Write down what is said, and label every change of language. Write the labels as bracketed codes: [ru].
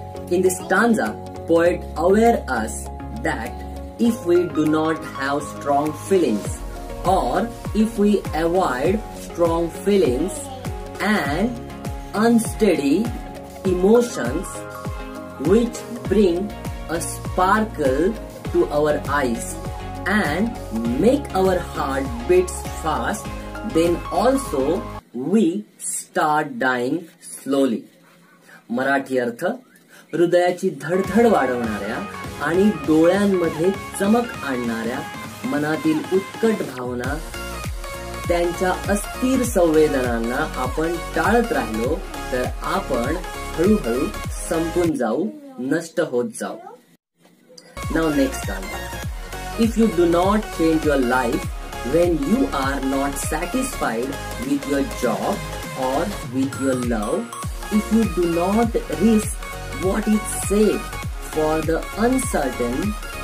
[en] In this stanza, poet aware us that if we do not have strong feelings, or if we avoid strong feelings and unsteady emotions which bring a sparkle to our eyes and make our heart beats fast, then also we start dying slowly. [mr] Marathi अर्थ, हृदयाची धडधड वाढवणाऱ्या आणि डोळ्यांमध्ये चमक आणणाऱ्या मनातील उत्कट भावना, त्यांच्या अस्थिर संवेदनांना आपण टाळत राहिलो तर आपण हळूहळू संपून जाऊ, नष्ट होत जाऊ. [en] Now next stanza. If you do not change your life when you are not satisfied with your job or with your love, if you do not risk what is safe for the uncertain,